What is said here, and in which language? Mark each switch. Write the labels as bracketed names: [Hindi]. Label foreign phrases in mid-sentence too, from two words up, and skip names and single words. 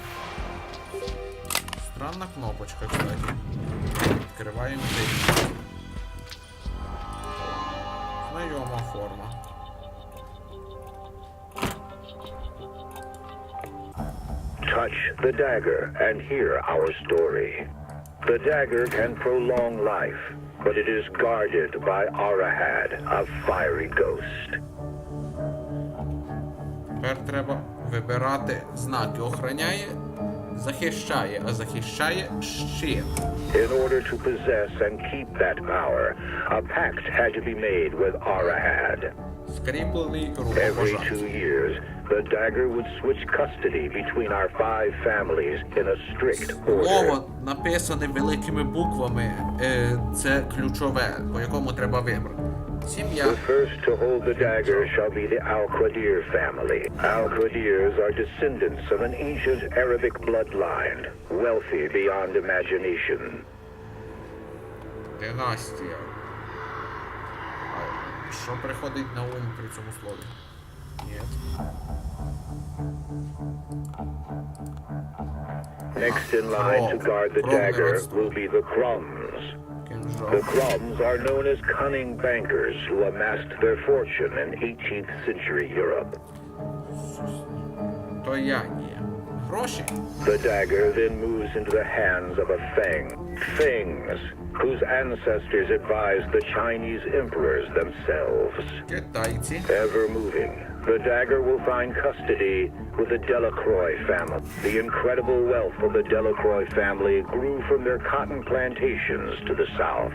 [Russian] Странна кнопочка, кстати. [Ukrainian] Відкриваємо двері. Знайома форма. [English] Touch the dagger and hear our story. The dagger can prolong life, but it is guarded by Arahad, a fiery ghost. [Ukrainian] Тепер треба вибирати знаки. Охороняє, захищає, а захищає щит. [English] In order to possess and keep that power, a pact had to be made with Arahad. [Ukrainian] Скріплений [English] Every 2 [Ukrainian] рукопожатий. [English] years, the dagger would switch custody between our 5 families in a strict order. [Ukrainian] Слово написане великими буквами. Це ключове, по якому треба вибрати. Сім'я. [English] The first to hold the dagger shall be the Al-Qadir family. Al-Qadirs are descendants of an ancient Arabic bloodline, wealthy beyond imagination. [Ukrainian] Династія. А що приходить на ум при цьому слові? Ні. [English] Next in line to guard the dagger will be the Krums. [Ukrainian] Кінжал. [English] The Kroms are known as cunning bankers who amassed their fortune in 18th century Europe. [Ukrainian] То я ні. Гроші? [English] The dagger then moves into the hands of a Feng. Fengs, whose ancestors advised the Chinese emperors themselves. [Ukrainian] Китайці. [English] Ever moving, the dagger will find custody with the Delacroix family. The incredible wealth of the Delacroix family grew from their cotton plantations to the south.